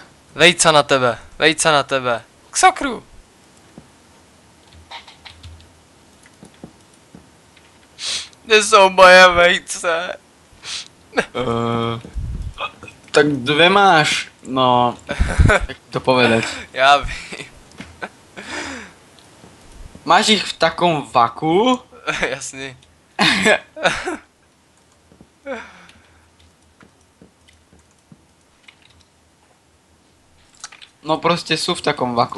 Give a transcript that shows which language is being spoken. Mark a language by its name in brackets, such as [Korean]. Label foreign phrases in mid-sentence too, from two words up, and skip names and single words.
[Czech] Vejca na tebe. K sakru. Kde jsou moje vejce? Tak 2 máš. [Slovak] No, tak to povedať. [Czech] Já vím. [Slovak] Máš ich v takom vaku? [Czech] Jasný. [Slovak] No proste sú v takom vaku.